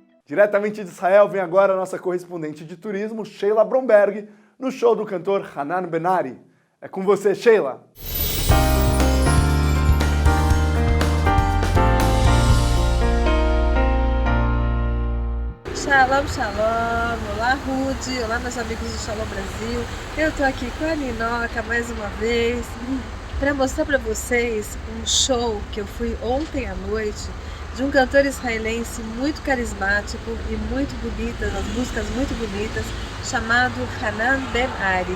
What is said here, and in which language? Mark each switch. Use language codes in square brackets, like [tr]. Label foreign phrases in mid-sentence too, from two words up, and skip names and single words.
[pt] Diretamente de Israel vem agora a nossa correspondente de turismo, Sheila Bromberg, no show do cantor Hanan Ben-Ari. É com você, Sheila! Shalom, shalom! Olá, Rudy! Olá, meus amigos do Shalom Brasil! Eu tô aqui com a Ninoca mais uma vez para mostrar para vocês um show que eu fui ontem à noite de um cantor israelense muito carismático e muito bonita, as músicas muito bonitas, chamado Hanan Ben-Ari.